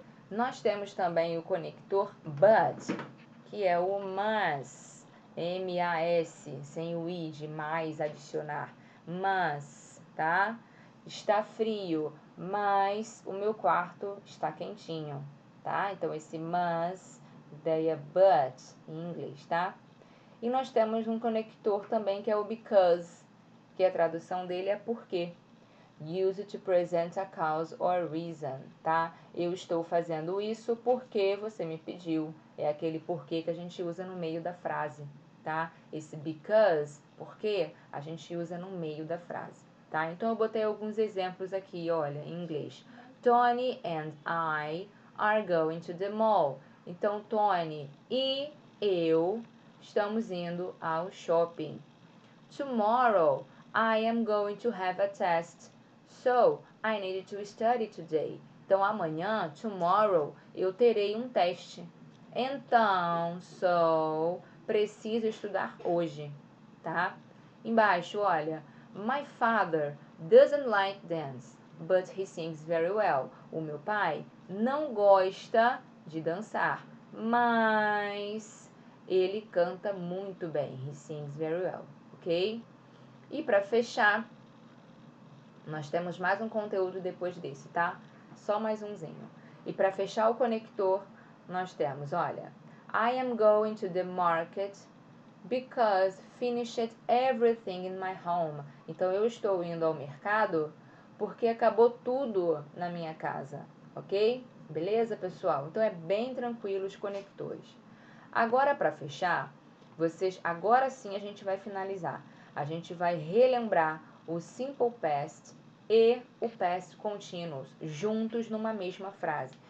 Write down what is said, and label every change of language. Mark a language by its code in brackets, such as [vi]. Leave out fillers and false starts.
[pt] Nós temos também o conector but, que é o mas, M-A-S, sem o i de mais adicionar, mas, tá? Está frio, mas o meu quarto está quentinho, tá? Então, esse mas, ideia but em inglês, tá? E nós temos um conector também que é o because, que a tradução dele é porque. [en] Use to present a cause or reason, tá? [pt] Eu estou fazendo isso porque você me pediu. É aquele porquê que a gente usa no meio da frase, tá? Esse because, porque, a gente usa no meio da frase, tá? Então, eu botei alguns exemplos aqui, olha, em inglês. [en] Tony and I are going to the mall. [pt] Então, Tony e eu estamos indo ao shopping. [en] Tomorrow, I am going to have a test. So, I needed to study today. [pt] Então, amanhã, tomorrow, eu terei um teste. Então, so, preciso estudar hoje, tá? Embaixo, olha. [en] My father doesn't like dance, but he sings very well. [pt] O meu pai não gosta de dançar, mas ele canta muito bem. [en] He sings very well, [pt] ok? E para fechar, nós temos mais um conteúdo depois desse, tá? Só mais umzinho. E para fechar o conector, nós temos, olha, [en] I am going to the market because finished everything in my home. [pt] Então, eu estou indo ao mercado porque acabou tudo na minha casa, ok? Beleza, pessoal? Então, é bem tranquilo os conectores. Agora, para fechar, agora sim a gente vai finalizar. A gente vai relembrar o simple past e o past continuous juntos numa mesma frase.